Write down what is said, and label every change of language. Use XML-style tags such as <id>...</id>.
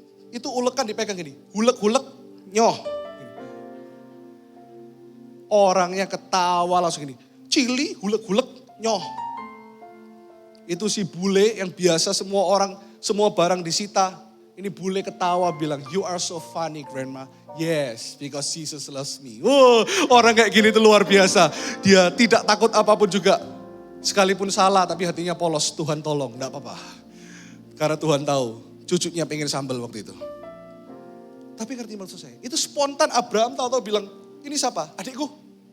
<id>Itu ulekan dipegang gini. Hulek-hulek, nyoh. Orangnya ketawa langsung gini. Chili, hulek-hulek, nyoh. Itu si bule yang biasa semua barang disita. Ini bule ketawa bilang,</id> <en>you are so funny grandma. Yes, because Jesus loves me.</en> <id>Orang kayak gini itu luar biasa. Dia tidak takut apapun juga. Sekalipun salah tapi hatinya polos. Tuhan tolong, enggak apa-apa. Karena Tuhan tahu cucunya pengen sambal waktu itu. Tapi ngerti maksud saya? Itu spontan Abraham tahu-tahu bilang, ini siapa? Adikku.</id>